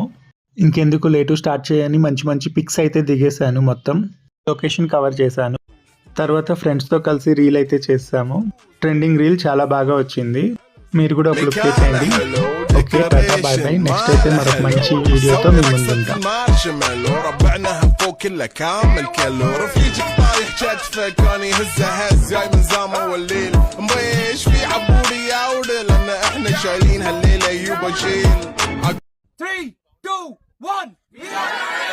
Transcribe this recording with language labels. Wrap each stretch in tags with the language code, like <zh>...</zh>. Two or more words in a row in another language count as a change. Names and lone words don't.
<te>ఇంకెందుకు లేటు, స్టార్ట్ చేయని మంచి మంచి పిక్స్ అయితే దిగేశాను. మొత్తం</te> <en>location cover</en> <te>చేశాను. తర్వాత ఫ్రెండ్స్తో కలిసి రీల్ అయితే చేసాము.</te> <en>trending reel</en> <te>చాలా బాగా వచ్చింది. మీరు కూడా ఒక లుక్ చేసేయండి.</te> <en>okay, tata, bye bye.</en> <te>నెక్స్ట్ అయితే మరొక మంచి వీడియోతో మీ ముందుంటాం.</te> <ar>كله كامل كله رفيجك طايح كتفك كان يهزه هز جاي من زامه والليل مبيش في عبوري يا ودل لان احنا شايلين هالليله يوبا شيل 3 2 1</ar>